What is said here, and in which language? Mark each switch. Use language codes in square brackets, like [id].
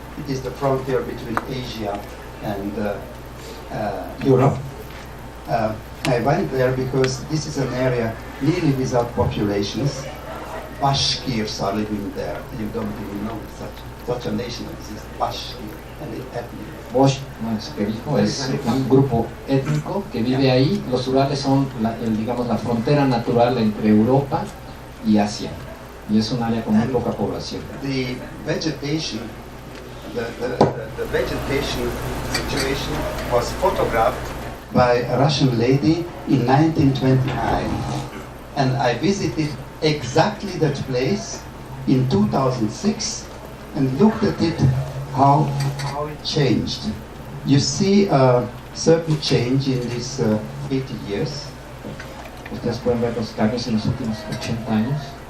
[en] It is the frontier between Asia and Europe. I went there because this is an area nearly without populations. Bashkirs are living there. You don't even know such a nation exists. Bashkir, and ethnic. [es] Bosch, que dijo, es un grupo étnico que vive ahí. Los Urales son, digamos, la frontera natural entre Europa y Asia. Y es un área con muy poca población. [en] The vegetation, the vegetation situation was photographed by a Russian lady in 1929, and I visited exactly that place in 2006 and looked at it, how it changed. You see a certain change in these 80 years. [es] Ustedes pueden ver los cambios en los últimos 80 años.